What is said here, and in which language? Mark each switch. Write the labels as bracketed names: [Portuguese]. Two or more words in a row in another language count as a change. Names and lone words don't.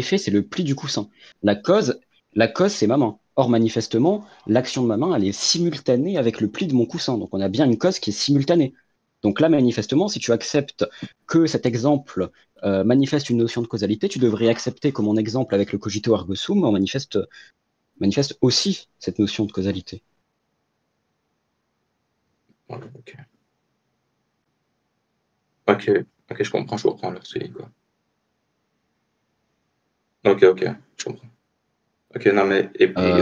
[French] l'effet, c'est le pli du coussin. La cause, la cause, c'est ma main. Or, manifestement, l'action de ma main, elle est simultanée avec le pli de mon coussin. Donc, on a bien une cause qui est simultanée. Donc là, manifestement, si tu acceptes que cet exemple manifeste une notion de causalité, tu devrais accepter que mon exemple avec le [Latin] cogito ergo sum [French] manifeste aussi cette notion de causalité. Ouais, ok. Ok, ok, je comprends, là, c'est quoi. Ok, je comprends. Ok, non, mais, et puis,